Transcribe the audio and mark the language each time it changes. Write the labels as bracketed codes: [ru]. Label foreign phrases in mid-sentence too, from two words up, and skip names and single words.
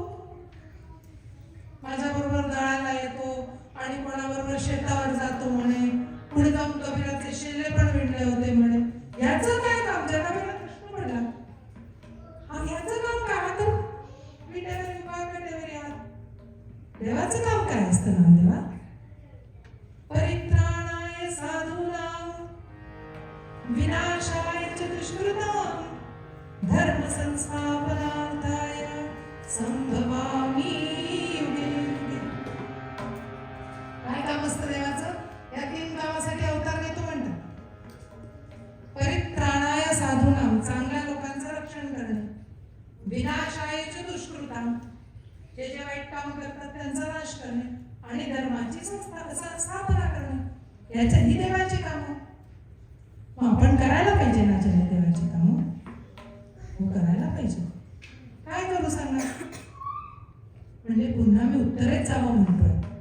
[mr] माझ्या बरोबर दळायला येतो आणि कोणाबरोबर शेतावर जातो म्हणे. पुढे जाऊन कबीराचे शेले पण विणले होते म्हणे. याचं काय काम? जनाबाईला प्रश्न पडला. हा याचं काम काय? हा तर विटेवर उभा विटेवर या. देवाचं काम काय असतं नामदेवा? [sa] परित्राणाय साधूनां विनाशाय च दुष्कृतां धर्म संस्थापनार्थाय संभवामि युगे युगे. [mr] काय काम असतं देवाचं? या 3 कामासाठी अवतार घेतो म्हणतात. [sa] परित्राणाय साधूनां, [mr] चांगल्या लोकांचं रक्षण करणे. [sa] विनाशाय च दुष्कृतां, [mr] जे जे वाईट काम करतात त्यांचा नाश करणे. आणि धर्माची स्थापना करणे. याच्याही देवाची कामं. मग आपण करायला पाहिजे ना जने देवाची कामं? हो, करायला पाहिजे. काय करू सांगा? म्हणजे पुन्हा मी उत्तरेत जावं म्हणतोय.